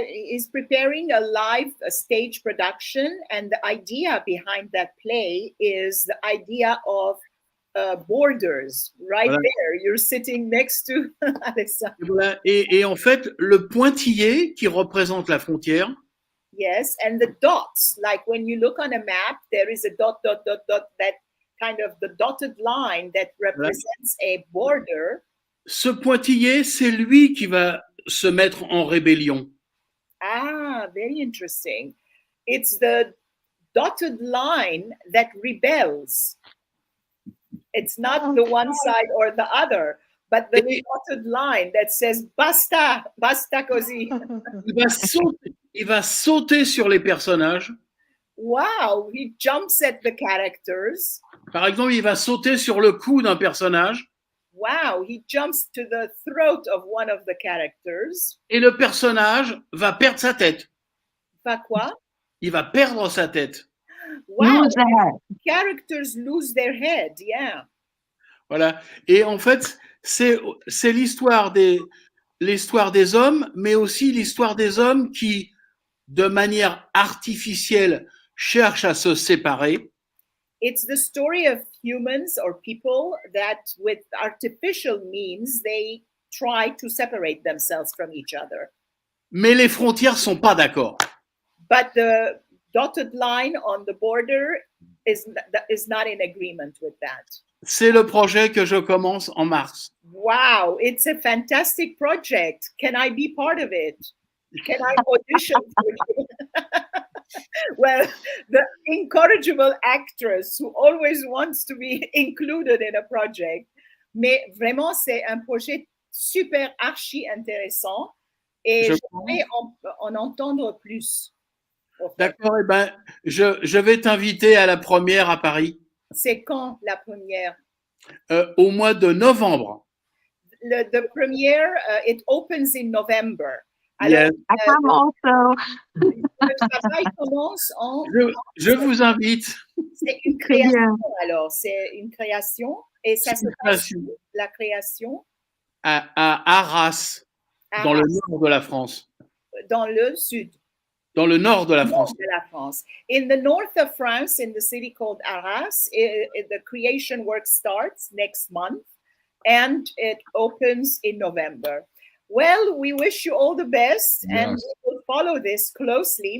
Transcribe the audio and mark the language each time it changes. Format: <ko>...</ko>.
<en>Is preparing a stage production, and the idea behind that play is the idea of borders. Right Voilà. there, you're sitting next to Alessandra. Voilà.</en> <fr>Et en fait, le pointillé qui représente la frontière.</fr> <en>Yes, and the dots, like when you look on a map, there is a dot, dot, dot, dot, that kind of the dotted line that represents a border.</en> <fr>Ce pointillé, c'est lui qui va se mettre en rébellion.</fr> <en>Ah, very interesting. It's the dotted line that rebels. It's not the one side or the other, but the dotted line that says</en> <it>basta, basta così.</it> <fr>Il va sauter sur les personnages.</fr> <en>Wow, he jumps at the characters.</en> <fr>Par exemple, il va sauter sur le cou d'un personnage.</fr> <en>Wow, he jumps to the throat of one of the characters.</en> <fr>Et le personnage va perdre sa tête. Va quoi? Il va perdre sa tête.</fr> <en>Wow, characters lose their head, yeah. Voilà.</en> <fr>Et en fait, c'est l'histoire des hommes, mais aussi l'histoire des hommes qui, de manière artificielle, cherchent à se séparer.</fr> <en>It's the story of humans or people that with artificial means, they try to separate themselves from each other.</en> <fr>Mais les frontières sont pas d'accord.</fr> <en>But the dotted line on the border is not in agreement with that.</en> <fr>C'est le projet que je commence en mars.</fr> <en>Wow, it's a fantastic project. Can I be part of it? Can I audition for you? Well, the incorrigible actress who always wants to be included in a project.</en> <fr>Mais vraiment, c'est un projet super archi intéressant et j'aimerais en entendre plus. D'accord, eh ben, je vais t'inviter à la première à Paris. C'est quand la première? Au mois de novembre.</fr> <en>The premiere, it opens in November.</en> <fr>Alors,</fr> <en>yes. I come also.</en> <fr>Le travail commence en... Je vous invite. C'est une création, alors. C'est une création. Et ça se passe la création à Arras, dans le nord de la France. Dans le sud. Dans le nord de la France.</fr> <en>In the north of France, in the city called Arras, the creation work starts next month and it opens in November. Well, we wish you all the best, and we will follow this closely.</en>